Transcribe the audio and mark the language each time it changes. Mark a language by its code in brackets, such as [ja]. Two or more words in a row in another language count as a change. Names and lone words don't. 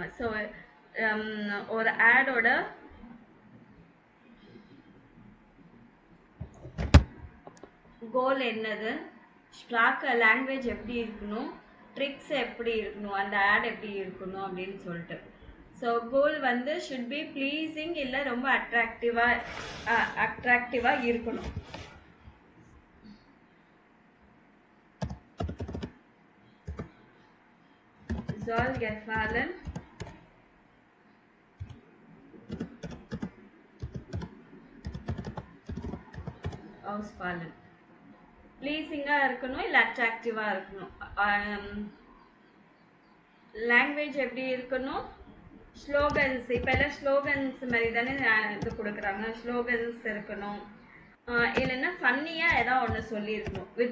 [ta] ஸோ ஒரு ஆடோட கோல் என்னது, ஸ்ட்ராக் லாங்குவேஜ் எப்படி இருக்கணும், ட்ரிக்ஸ் எப்படி இருக்கணும், அந்த ஆட் எப்படி இருக்கணும் அப்படின்னு சொல்லிட்டு. [en] so goal [ta] வந்து [en] should be pleasing, [ta] இல்லை ரொம்ப அட்ராக்டிவாக இருக்கணும். [de] Soll gefallen, ausfallen. [ta] ப்ளீஸிங்காக இருக்கணும், இல்லை அட்ராக்டிவாக இருக்கணும். லாங்குவேஜ் எப்படி இருக்கணும், ஸ்லோகன்ஸ், இப்போ எல்லாம் ஸ்லோகன்ஸ் மாதிரி தானே இது கொடுக்குறாங்க, ஸ்லோகன்ஸ் இருக்கணும். இல்லைன்னா ஃபன்னியாக ஏதாவது ஒன்று சொல்லியிருக்கணும்.